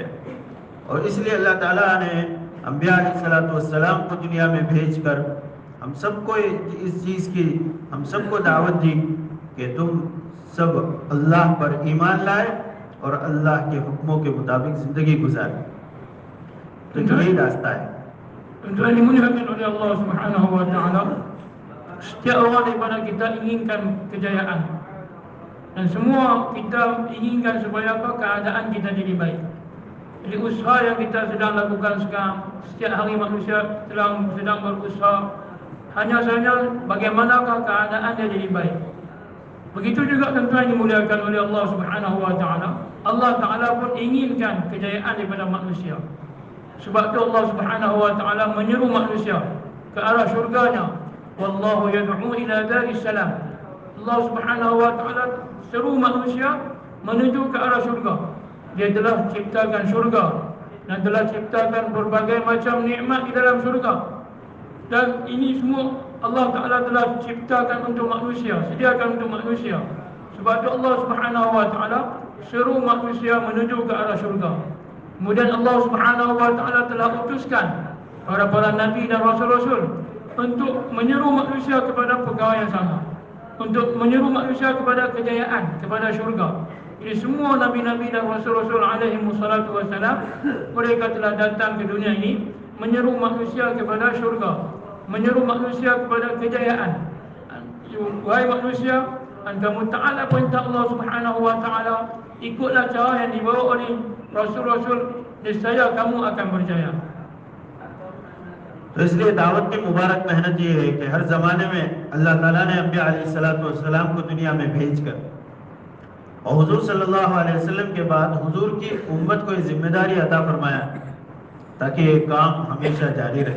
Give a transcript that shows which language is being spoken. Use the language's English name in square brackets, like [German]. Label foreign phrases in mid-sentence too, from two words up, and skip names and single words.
[Hindi] और इसलिए अल्लाह ताला ने अंबिया अलैहिस्सलाम को दुनिया में भेजकर हम सबको इस चीज़ की, हम सबको दावत दी कि तुम सब अल्लाह पर ईमान लाए और अल्लाह के हुक्मों के मुताबिक ज़िंदगी गुजारें। तो यही रास्ता है। [Malay] Tuan-tuan dimuliakan oleh [Arabic] الله سبحانه وتعالى, [Malay] setiap orang daripada kita inginkan kejayaan, dan semua kita inginkan supaya keadaan kita jadi baik. Jadi usaha yang kita sedang lakukan sekarang, setiap hari manusia sedang berusaha, hanya saja bagaimanakah keadaan dia jadi baik. Begitu juga tuan-tuan dimuliakan oleh [Arabic] الله سبحانه وتعالى, [Malay] Allah Taala pun inginkan kejayaan daripada manusia. Sebab tu [Arabic] الله سبحانه وتعالى [Malay] menyeru manusia ke arah syurganya. [Arabic] والله يدعو إلى دار السلام. الله سبحانه وتعالى [Malay] seru manusia menuju ke arah syurga. Dia telah ciptakan syurga dan telah ciptakan berbagai macam nikmat di dalam syurga. Dan ini semua Allah Taala telah ciptakan untuk manusia, sediakan untuk manusia. Sebab tu [Arabic] الله سبحانه وتعالى [Malay] seru manusia menuju ke arah syurga. Kemudian [Arabic] الله سبحانه وتعالى [Malay] telah utuskan para nabi dan rasul-rasul untuk menyeru manusia kepada perkara yang sama, untuk menyeru manusia kepada kejayaan, kepada syurga. Jadi semua nabi-nabi dan rasul-rasul [Arabic] عليه الصلاة والسلام, [Malay] mereka telah datang ke dunia ini menyeru manusia kepada syurga, menyeru manusia kepada kejayaan. Wahai manusia, kamu taatlah perintah [Arabic] الله سبحانه وتعالى, [Malay] ikutlah cara yang dibawa oleh rasul-rasul, niscaya kamu akan berjaya. [Hindi] तो इसलिए दावत की मुबारक मेहनत ये है कि हर ज़माने में अल्लाह ताला ने अंबिया अलैहिस्सलाम को दुनिया में भेजकर और हुजूर [Arabic] صلى الله عليه وسلم [Hindi] के बाद हुजूर की उम्मत को ये जिम्मेदारी अता फरमाया ताकि ये काम हमेशा जारी रहे।